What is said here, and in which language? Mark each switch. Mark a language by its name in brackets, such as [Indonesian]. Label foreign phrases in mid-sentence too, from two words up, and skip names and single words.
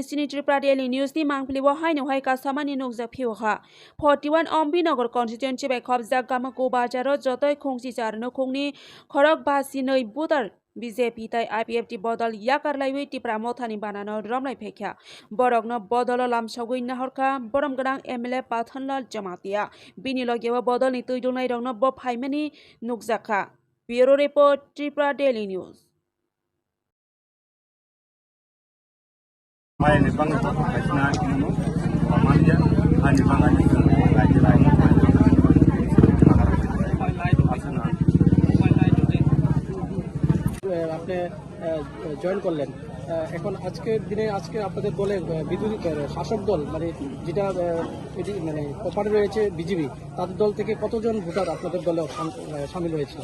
[Kok Borok] Sini Tripura Daily News ni Mangpili Wahai Hai Kasamani Nukjak Phiuha 41 Ombi Nagar Constituency by Khobjak Gamako Bajaro Jotoi Khongsi Charno Khongni Khorok Basi Noi Budar BJP tai IPFT bodol yakarlaiwi tipra mothani banano romlai phekya borokno bodolo lamsagui nahorka borom gadang MLA Pathanlal Jamatia bini logewa bodol ni tuidunai rokno bo phaimani nukjaka [English] Bureau Report [Kok Borok] Tripura Daily News [Bangla] আপনি জয়েন করলেন এখন আজকের দিনে আপনাদের দলে বিরোধী শাসক দল মানে যেটা মানে অপারে রয়েছে বিজেপি তাদের দল থেকে কতজন ভোটার আপনাদের দলে শামিল হয়েছে?